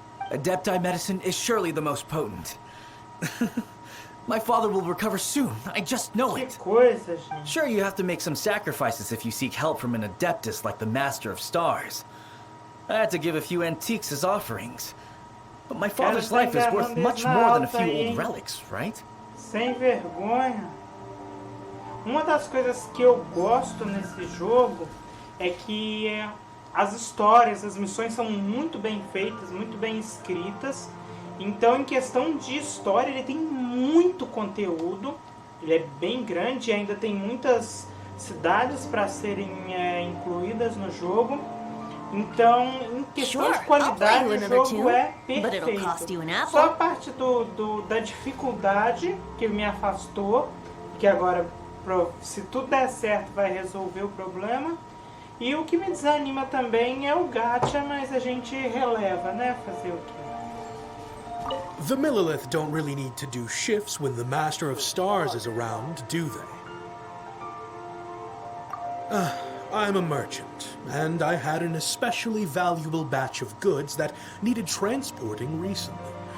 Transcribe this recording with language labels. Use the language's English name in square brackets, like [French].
[English] Adepti medicine is surely the most potent. My father will recover soon, I just know [Portuguese] Que [English] it. [Portuguese] coisa, gente. [English] Sure, you have to make some sacrifices if you seek help from an Adeptus like the Master of Stars. I had to give a few antiques as offerings. But my father's life is worth much more than a few old relics, right? [Portuguese] Sem vergonha. Uma das coisas que eu gosto nesse jogo é que as histórias, as missões são muito bem feitas, muito bem escritas. Então, em questão de história, ele tem muito conteúdo. Ele é bem grande e ainda tem muitas cidades para serem incluídas no jogo. Então, em questão de qualidade, o jogo é perfeito. Só a parte da dificuldade que me afastou, que agora, se tudo der certo, vai resolver o problema. E o que me desanima também é o gacha, mas a gente releva, né? Fazer o quê? [English] The Millilith don't really need to do shifts when the Master of Stars is around, do they? I'm a merchant, and I had an especially valuable batch of goods that needed transporting recently.